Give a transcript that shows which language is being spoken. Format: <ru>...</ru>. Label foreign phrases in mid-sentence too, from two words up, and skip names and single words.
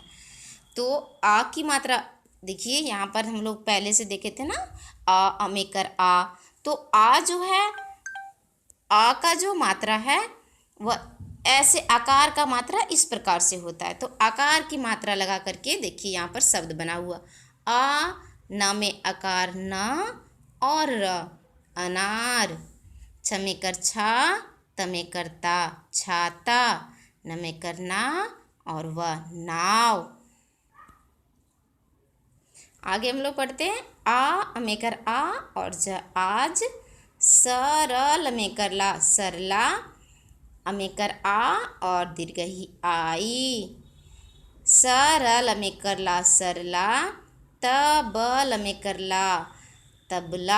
<hi>तो आ की मात्रा देखिए यहाँ पर हम लोग पहले से देखे थे ना, आ में कर आ, तो आ जो है, आ का जो मात्रा है वह ऐसे आकार का मात्रा इस प्रकार से होता है। तो आकार की मात्रा लगा करके देखिए यहाँ पर शब्द बना हुआ, आ, न में आकार न और र, अनार, छ में कर छा, त में करता, छाता, न में करना और वह नाव। आगे हम लोग पढ़ते हैं, आ में कर आ और ज आज, सरल में कर ला, सरला, में कर आ और दीर्घई आई, सरल में कर ला, सरला, तबल में कर ला, तबला।</hi>